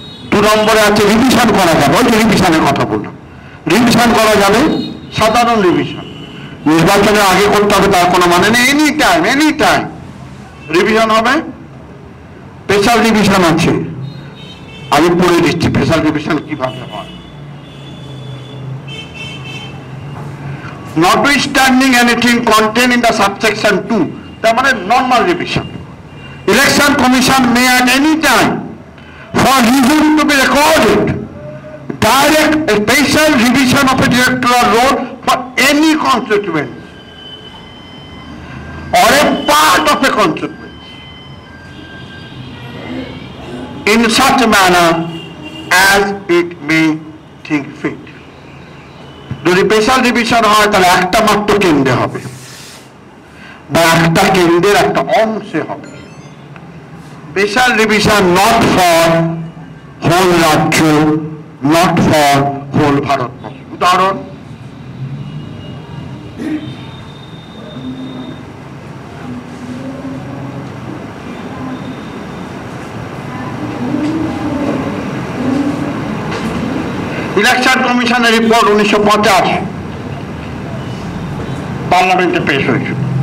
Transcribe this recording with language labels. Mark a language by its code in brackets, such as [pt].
[bn] 2 নম্বরে আছে রিভিশন করা যাবে, ওই যে রিভিশনের কথা বললাম, রিভিশন করা যাবে, সাধারণ রিভিশন, নির্বাচনের আগে করতে হবে তার কোনো মানে নেই, এনি টাইম রিভিশন হবে। স্পেশাল রিভিশন আছে, আমি পড়ে দিচ্ছি স্পেশাল রিভিশন কিভাবে হয়। [en] Notwithstanding anything contained in the subsection 2, [bn] তার মানে normal revision, [en] Election commission may at any time for reason to be recorded direct a special revision of a electoral roll for any constituency or a part of a constituency in such a manner as it may think fit. [bn] যদি special division হয় তাহলে একটা মাত্র কেন্দ্রে হবে বা একটা কেন্দ্রের একটা অংশে হবে। [en] Special division not for whole রাজ্য, not for whole Bharatvarsha. [bn] উদাহরণ, ইলেকশন কমিশনের রিপোর্ট 1950 পার্লামেন্টে পেশ হয়েছিল।